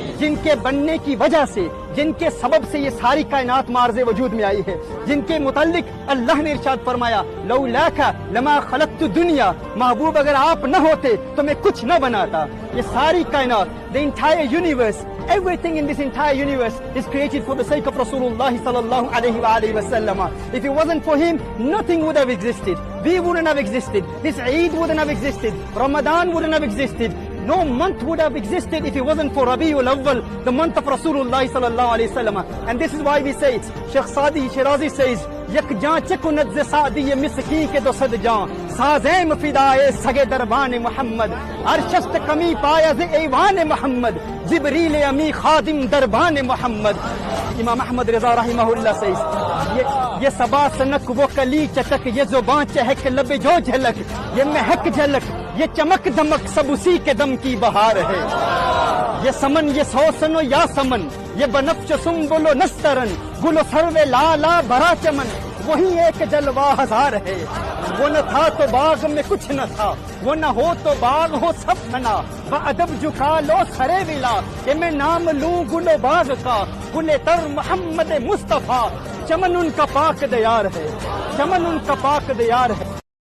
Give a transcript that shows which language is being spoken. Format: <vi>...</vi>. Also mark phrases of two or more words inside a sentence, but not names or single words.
<ur>جن کے بننے کی وجہ سے، جن کے سبب سے یہ ساری کائنات معرض وجود میں آئی ہے، جن کے متعلق اللہ نے ارشاد فرمایا</ur> <ar>لولاک لما خلقت الدنیا،</ar> <ur>محبوب اگر آپ نہ ہوتے تو میں کچھ نہ بناتا۔ یہ ساری کائنات،</ur> <en>the entire universe, everything in this entire universe is created for the sake of</en> <ar>رسول الله صلى الله عليه وسلم.</ar> <en>If it wasn't for him, nothing would have existed. We wouldn't have existed. This Eid wouldn't have existed. Ramadan wouldn't have existed. No month would have existed if it wasn't for Rabiul Awwal, the month of</en> <ar>رسول الله صلى الله عليه وسلم.</ar> <en>And this is why we say it. Sheikh Sadi Shirazi says,</en> <fa>یک جان چکند ز سعدی مسکی کے دو صد جان، سازیم فدائے سگے دربان محمد، ارشست کمی پایا ز ایوان محمد، جبریل امی خادم دربان محمد۔</fa> <ur>امام احمد رضا رحمہ اللہ سے یہ صبا سنک وہ کلی چٹک، یہ زبان چہک لب جو جھلک، یہ مہک جھلک، یہ چمک دمک سب اسی کے دم کی بہار ہے۔ یہ سمن یہ سوسن و یا سمن، یہ بنفش سنبل و نسترن، گل و سرو لالا بھرا چمن، وہی ایک جلوہ ہزار ہے۔ وہ نہ تھا تو باغ میں کچھ نہ تھا، وہ نہ ہو تو باغ ہو سب فنا، بادب جھکا لو سرے ولا، کہ میں نام لوں گل و باغ کا، گل تر محمد مصطفیٰ، چمن ان کا پاک دیار ہے، چمن ان کا پاک دیار ہے۔</ur>